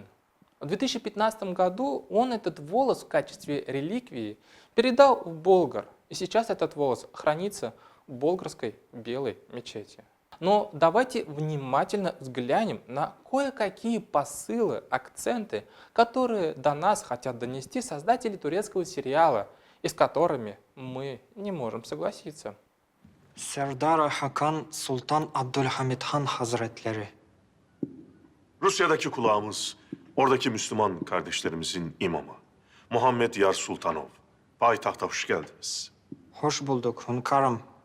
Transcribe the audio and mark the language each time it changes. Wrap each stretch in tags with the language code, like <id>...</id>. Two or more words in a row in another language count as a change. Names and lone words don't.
<ru>В 2015 году он этот волос в качестве реликвии передал в Болгар, и сейчас этот волос хранится в Болгарской Белой мечети. Но давайте внимательно взглянем на кое-какие посылы, акценты, которые до нас хотят донести создатели турецкого сериала, и с которыми мы не можем согласиться.</ru> <tr>Serdar Hakan Sultan Abdülhamid Han Hazretleri. Rusya'daki kulağımız, oradaki Müslüman kardeşlerimizin imamı. Muhammed Yar Sultanov. Payitahta hoş geldiniz. Hoş bulduk hünkârım.</tr>